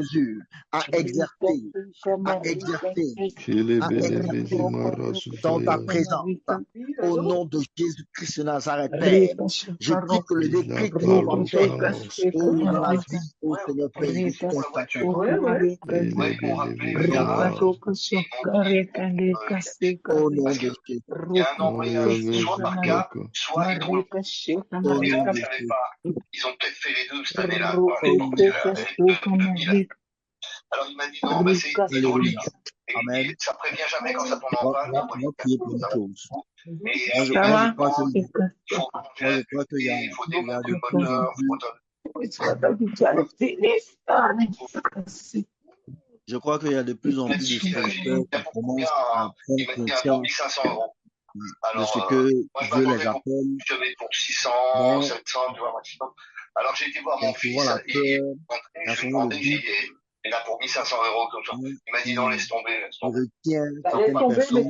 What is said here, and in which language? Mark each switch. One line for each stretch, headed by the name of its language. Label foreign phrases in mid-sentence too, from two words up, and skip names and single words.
French: Jésus, à Rika, exercer, Sika, à Marika, exercer, Sika. à exercer Roko, dans ta Sika, présence. Marika. Au nom de Jésus-Christ de Nazareth, Père, Rika, je Sika, prie que Roko. le décret que tu vas Roko, faire, Sika, Sika, oh, dans la Marika. vie, oh Seigneur Père, de Rika, tout un chacun. Sika, Marika. Rika, Sika, Sika, Rika, Sika, Au nom Rika. de Jésus, Roko, Sika, Marika. Marika, Sika, au nom Marika. de Jésus, au Roko, nom de Sika, Jésus. Sika, Marika. Rika, Alléluia. Sika. Amen. On va prier pour une chose. Ça va? Moi, je crois que, Rika, Sika. moi, je crois qu'il y a de plus en plus,
English: It's what I did try to finish.
French: je crois qu'il y a de plus en plus de serviteurs qui commencent à prendre conscience de ce que Dieu les appelle. Mais il y a souvent la peur, il y a souvent le doute qui retient certaines personnes.